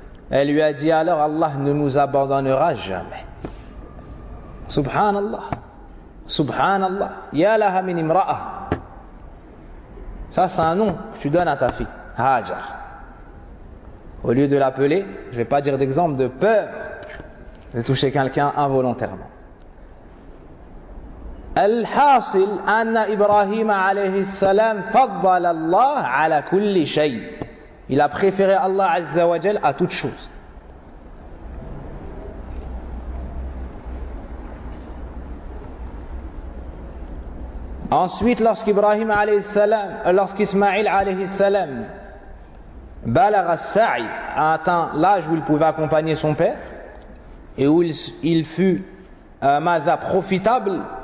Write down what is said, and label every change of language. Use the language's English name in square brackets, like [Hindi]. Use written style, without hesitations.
[French] Elle lui a dit, alors Allah ne nous abandonnera jamais. Subhanallah. Subhanallah. Ya laha min imra'a. Ça, c'est un nom que tu donnes à ta fille. Hajar. Au lieu de l'appeler, je ne vais pas dire d'exemple de peur de toucher quelqu'un involontairement. [Arabic] الحاصل أن إبراهيم عليه السلام فضل الله على كل شيء. [French] Il a préféré Allah عز وجل à toute chose. Ensuite, lorsqu'Ibrahim عليه السلام, lorsqu'Ismaïl عليه السلام بلغ السعي, a atteint l'âge où il pouvait accompagner son père et où il fut ماذا profitable.